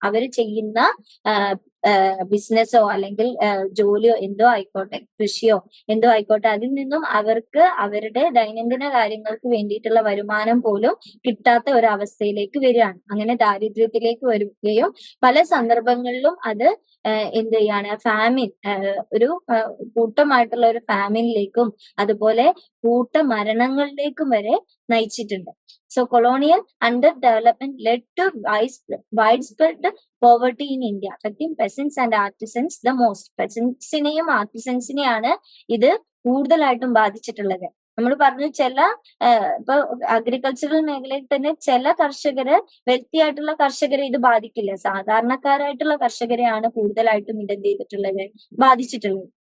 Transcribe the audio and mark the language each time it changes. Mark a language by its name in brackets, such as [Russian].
[Malayalam] അവര് ചെയ്യുന്ന ബിസിനസ്സോ അല്ലെങ്കിൽ ജോലിയോ എന്തോ ആയിക്കോട്ടെ, കൃഷിയോ എന്തോ ആയിക്കോട്ടെ, അതിൽ നിന്നും അവർക്ക് അവരുടെ ദൈനംദിന കാര്യങ്ങൾക്ക് വേണ്ടിയിട്ടുള്ള വരുമാനം പോലും കിട്ടാത്ത ഒരു അവസ്ഥയിലേക്ക് വരികയാണ്. അങ്ങനെ ദാരിദ്ര്യത്തിലേക്ക് വരികയും പല സന്ദർഭങ്ങളിലും അത് എന്ത് ചെയ്യാണ്, ഫാമിൻ, ഒരു കൂട്ടമായിട്ടുള്ള ഒരു ഫാമിനിലേക്കും അതുപോലെ കൂട്ടമരണങ്ങളിലേക്കും വരെ നയിച്ചിട്ടുണ്ട്. [English] So colonial underdevelopment led to widespread poverty in India, affecting peasants and artisans the most. [Malayalam] പെസൻസിനെയും ആർട്ടിസൻസിനെയാണ് ഇത് കൂടുതലായിട്ടും ബാധിച്ചിട്ടുള്ളത്. നമ്മൾ പറഞ്ഞു, ഇപ്പൊ അഗ്രികൾച്ചറൽ മേഖലയിൽ തന്നെ ചില കർഷകര്, വെൽത്തി ആയിട്ടുള്ള കർഷകരെ ഇത് ബാധിക്കില്ല. സാധാരണക്കാരായിട്ടുള്ള കർഷകരെയാണ് കൂടുതലായിട്ടും ഇത് എന്ത് ചെയ്തിട്ടുള്ളത്, ബാധിച്ചിട്ടുള്ളത്.